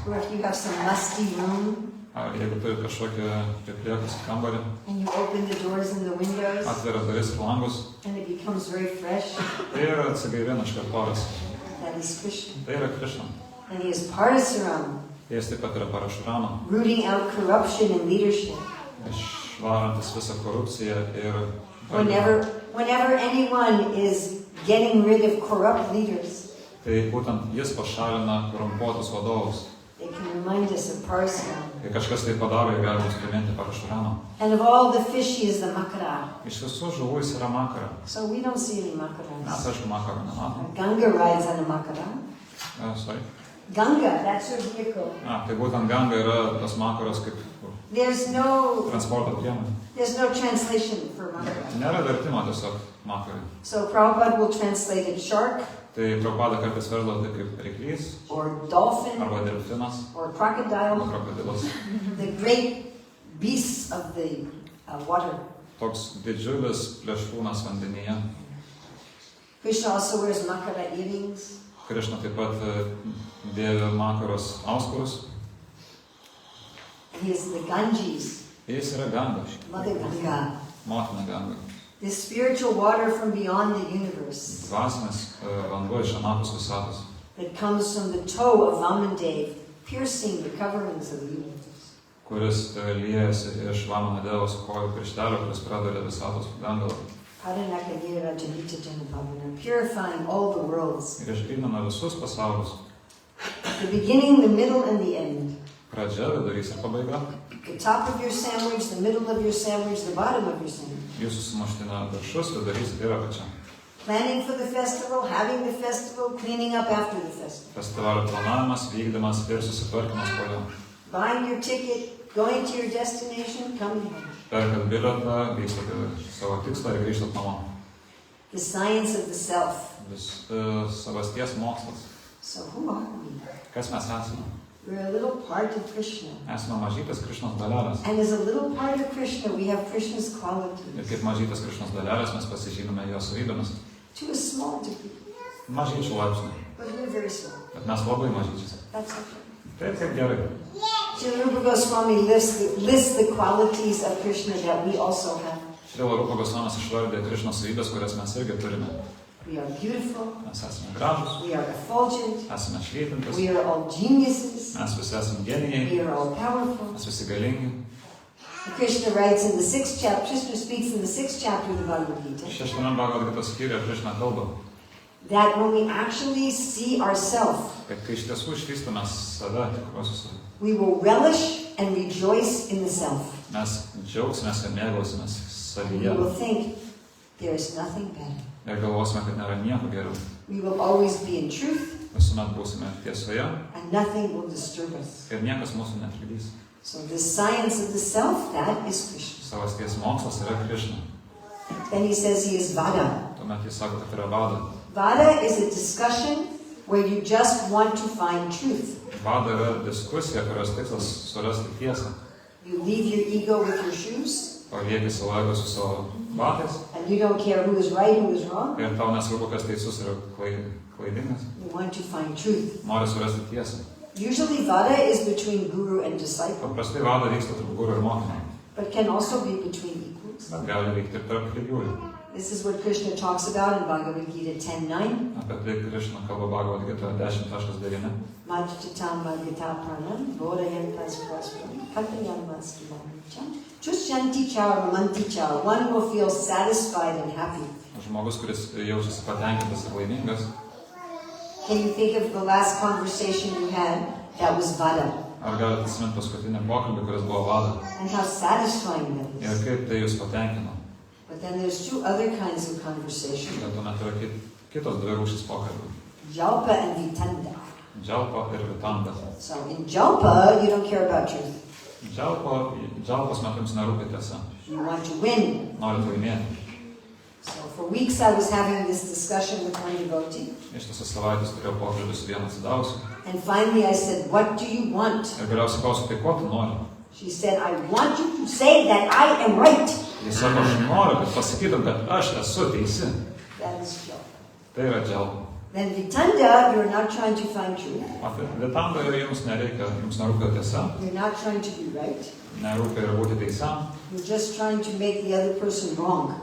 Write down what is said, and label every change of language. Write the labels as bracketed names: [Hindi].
[English] Or if you have some musty room [Lithuanian] Ar jeigu turi kažkokį pripliekusį kambarį, [English] and you open the doors and the windows [Lithuanian] atveria duris ir langus [English] and it becomes very fresh, [Lithuanian] ir atsigaivina iš karto oras. [English] that is Krishna. [Lithuanian] Tai yra Krishna. [English] And he is Parasuram, [Lithuanian] Jis taip pat yra Parašurama, [English] rooting out corruption in leadership. [Lithuanian] išvarantis visą korupciją ir [English] Whenever anyone is getting rid of corrupt leaders, [Lithuanian] tai būtent jis pašalina korumpuotus vadovus. [English] they can remind us of Parasuram. [Lithuanian] Kai kažkas tai padaro, jie gali mums priminti Parašuramą. [English] And of all the fish, he is the Makara. [Lithuanian] Iš visų žuvų jis yra makara. [English] So we don't see any [Lithuanian] Mes, [English] Makaras. [Lithuanian] aišku, makarą nematom. [English] Ganga rides on a Makara. Sorry. Ganga, that's her vehicle. [Lithuanian] Tai būtent ganga yra tas makaras kaip [English] There's no [Lithuanian] transporto priemonė. [English] translation for Makara. [Lithuanian] Nėra vertimo tiesiog makarai. [English] So Prabhupada will translate it shark [Lithuanian] Tai Prabhupada kartais verda tai kaip ryklys, [English] or dolphin [Lithuanian] arba delfinas, [English] or [Lithuanian] arba [English] crocodile, [Lithuanian] krokodilas. [English] the great beasts of the water. [Lithuanian] Toks didžiulis plėšrūnas vandenyje. [English] Krishna also wears Makara earrings. [Lithuanian] Krishna taip pat dėvi makaros auskarus. [English] And he is the Ganges, [Lithuanian] Jis yra ganga, [English] Mother Ganga. [Lithuanian] motina ganga. [English] The spiritual water from beyond the universe [Lithuanian] Dvasinis vanduo iš anapus visatos, [English] that comes from the toe of Vamandev, piercing the coverings of the universe. [Lithuanian] kuris liejasi iš Vamano Devos kojų pirštelio, kuris pradarė visatos dangalą. [Sanskrit] Paranakadira Janita Janabhavana, [English] purifying all the worlds. [Lithuanian] Ir išgrynina visus pasaulius. [English] The beginning, the middle, and the end. [Lithuanian] Pradžia, vidurys ir pabaiga. [English] The top of your sandwich, the middle of your sandwich, the bottom of your sandwich. [Lithuanian] Jūsų sumuština viršus, vidurys ir apačia. [English] Planning for the festival, having the festival, cleaning up after the festival. [Lithuanian] Festivalio planavimas, vykdymas ir susitvarkymas po jo. [English] buying your ticket, going to your destination, coming home. [Lithuanian] Perkat bilietą, vykstate savo tikslą ir grįžtat namo. [English] The science of the self. [Lithuanian] Savasties mokslas. [English] So who are we? [Lithuanian] Kas mes esame? [English] We're a little part of Krishna. [Lithuanian] Esame mažytas Krišnos dalelės. [English] And as a little part of Krishna, we have Krishna's [Lithuanian] Ir [English] qualities. [Lithuanian] kaip mažytas Krišnos dalelės mes pasižymime jo savybėmis. [English] To a small degree. [Lithuanian] Mažyčių laipsnių. [English] But we're very small. [Lithuanian] Bet mes labai mažyčius. [English] That's okay. [Lithuanian] Taip gerai. [English] Srila Rupa Goswami lists the qualities of Krishna that we also have. [Lithuanian] Srila Rupa Goswamis išvardė Krišnos savybės, kurias mes irgi turime. [English] We are beautiful. [Lithuanian] Mes esame gražus. [English] We are effulgent. [Lithuanian] Esame švytintis. [English] We are all geniuses. [Lithuanian] Mes visi esame genijai. [English] We are all powerful. [Lithuanian] Mes visi galingi. [English] Krishna writes in the 6th chapter, Krishna speaks in the 6th chapter of the Bhagavad Gita, [Lithuanian] 6 Bhagavad Gita skyriuje Krišna kalba, [English] that when we actually see ourselves, [Lithuanian] kad kai iš tiesų išvystame save, tikruosius, [English] we will relish and rejoice in the self. [Lithuanian] mes džiaugsimės ir mėgausimės [English] We [Lithuanian] savyje [English] will think there is nothing better. [Lithuanian] ir galvosime, kad nėra nieko geriau. [English] We will always be in truth [Lithuanian] Visuomet būsime tiesoje [English] and nothing will disturb us. [Lithuanian] ir niekas mūsų netrukdys. [English] So this science of the self, that is Krishna. [Lithuanian] Savasties mokslas yra Krišna. [English] Then he says he is Vada. [Lithuanian] Tuomet jis sako, kad yra vada. [English] Vada is a discussion where you just want to find truth. [Lithuanian] Vada yra diskusija, kurios tikslas surasti tiesą. [English] You leave your ego with your shoes, [Lithuanian] Palieki savo ego su savo batais [English] and you don't care who is right, who is wrong. [Lithuanian] ir tau nesvarbu, kas teisus ir klaidingas. [English] You want to find truth. [Lithuanian] Nori surasti tiesą. [English] Usually Vada is between guru and disciple, [Lithuanian] Paprastai vada vyksta tarp guru ir mokinio, [English] but can also be between equals. [Lithuanian] bet gali vykti ir tarp lygiųjų. [English] This is what Krishna talks about in Bhagavad Gita 10.9. [Lithuanian] Apie tai Krišna kalba Bhagavad Gita 10.9. [Sanskrit] Majtatam Magita Pranam, Bodayantas Praspram, Katayamastu Mamacham, Chushanti Char Mamanti Char. [English] One will feel satisfied and happy. [Lithuanian] Žmogus, kuris jaučiasi patenkintas ir laimingas. [English] Can you think of the last conversation you had? That was Vada. [Lithuanian] Ar galite prisiminti paskutinį pokalbį, kuris buvo vada? [English] And how satisfying that [Lithuanian] Ir [English] is. [Lithuanian] kaip tai jūs patenkino? [English] But then there's two other kinds of conversation. [Lithuanian] Bet tuomet yra kitos dvi rūšys pokalbių. [English] Jalpa and Vitanda. [Lithuanian] Džialpa ir vitanda. [English] So in Jalpa, you don't care about truth. [Lithuanian] Džialpos metu jums nerūpi tiesa. [English] You want to win. [Lithuanian] Norit laimėti. [English] So for weeks I was having this discussion with one devotee. [Lithuanian] Ištisas savaitės turėjau pokalbį su vienu atsidavusiu. [English] And finally I said, what do you want? [Lithuanian] Ir galiausiai klausiu, tai ko tu nori? [English] She said, I want you to say that I am right. [Lithuanian] Jis sako, aš noriu, kad pasakytum, kad aš esu teisi. [English] That is Jalpa. [Lithuanian] Tai yra džialpa. [English] Then Vitanda, you're not trying to find truth. [Lithuanian] Vitanda jums nereikia, jums nerūpi tiesa. [English] You're not trying to be right. [Lithuanian] Nerūpi ir būti teisiam. [English] You're just trying to make the other person wrong.